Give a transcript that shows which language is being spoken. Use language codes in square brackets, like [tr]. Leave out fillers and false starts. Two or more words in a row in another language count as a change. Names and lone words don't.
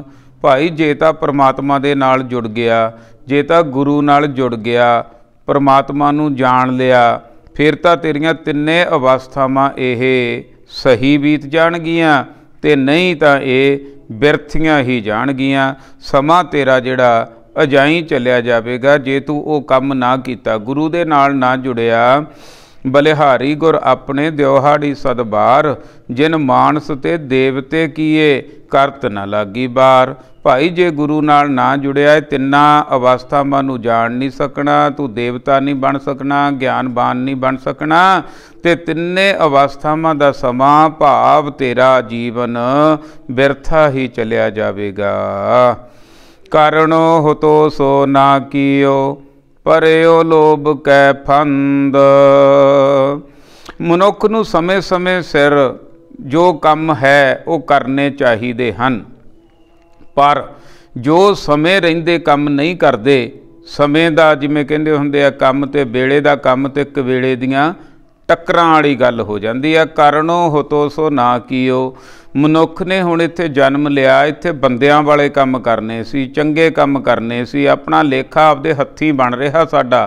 [pa] ਭਾਈ, ਜੇ ਤਾਂ ਪਰਮਾਤਮਾ ਦੇ ਨਾਲ ਜੁੜ ਗਿਆ, ਜੇ ਤਾਂ ਗੁਰੂ ਨਾਲ ਜੁੜ ਗਿਆ, ਪਰਮਾਤਮਾ ਨੂੰ ਜਾਣ ਲਿਆ, ਫਿਰ ਤਾਂ ਤੇਰੀਆਂ ਤਿੰਨੇ ਅਵਸਥਾਵਾਂ ਇਹ ਸਹੀ ਬੀਤ ਜਾਣਗੀਆਂ ਤੇ ਨਹੀਂ ਤਾਂ ਯੇ ਬਿਰਥੀਆਂ ਹੀ ਜਾਣਗੀਆਂ। ਸਮਾ ਤੇਰਾ ਜਿਹੜਾ ਅਜਾਈ ਚੱਲਿਆ ਜਾਵੇਗਾ ਜੇ ਤੂ ਵੋ ਕਾਮ ਨਾ ਕੀਤਾ, ਗੁਰੂ ਦੇ ਨਾਲ ਨਾ ਜੁੜਿਆ। ਬਲਿਹਾਰੀ ਗੁਰ ਅਪਨੇ ਦਿਵਹਾੜੀ ਸਦਬਾਰ, ਜਿਨ ਮਾਨਸ ਤੇ ਦੇਵਤੇ ਕੀਏ ਕਰਤ ਨ ਲਾਗੀ ਬਾਰ। ਭਾਈ, ਜੇ ਗੁਰੂ ਨਾਲ ਨਾ ਜੁੜਿਆ, ਤਿੰਨਾ ਅਵਸਥਾਵਾਂ ਨੂੰ ਜਾਣ ਨਹੀਂ ਸਕਨਾ, ਤੂ ਦੇਵਤਾ ਨਹੀਂ ਬਨ ਸਕਨਾ, ਗਿਆਨਵਾਨ ਨਹੀਂ ਬਨ ਸਕਨਾ, ਤੇ ਤਿੰਨੇ ਅਵਸਥਾਵਾਂ ਦਾ ਸਮਾ ਭਾਵ ਤੇਰਾ ਜੀਵਨ ਬਿਰਥਾ ਹੀ ਚੱਲਿਆ ਜਾਵੇਗਾ। ਕਾਰਣੋ ਹੋ ਤੋ ਸੋ ਨਾ ਕਿਓ ਪਰਯੋ ਲੋਭ ਕੈ ਫੰਦ। ਮਨੁਖ ਨੂੰ ਸਮਯ ਸਮਯ ਸਿਰ ਜੋ ਕਾਮ ਹੈ ਵੋ ਕਰਨੇ ਚਾਹੀਏ ਹੈਂ, ਪਰ ਜੋ ਸਮਯ ਰਹਿੰਦੇ ਕਾਮ ਨਹੀਂ ਕਰਤੇ, ਸਮਯ ਕਾ ਜਿਮੇਂ ਕਹਤੇ ਹੋਂਦੇ ਆ ਕਾਮ ਤੇ ਵੇਲੇ ਦਾ ਕਾਮ ਤੇ ਕਵੇਲੇ ਦੀਆਂ ਟੱਕਰਾਂ ਵਾਲੀ ਗੱਲ ਹੋ ਜਾਤੀ ਹੈ। ਕਰਨੋ ਹੁਤੋ ਸੋ ਨਾ ਕੀਓ। ਮਨੁਖ ਨੇ ਹੁਣ ਇੱਥੇ ਜਨਮ ਲਿਆ, ਇੱਥੇ ਬੰਦਿਆਂ ਵਾਲੇ ਕਾਮ ਕਰਨੇ ਸੀ, ਚੰਗੇ ਕਾਮ ਕਰਨੇ ਸੀ, ਅਪਨਾ ਲੇਖਾ ਆਪਦੇ ਹੱਥੀਂ ਬਨ ਰਹਾ ਸਾਡਾ।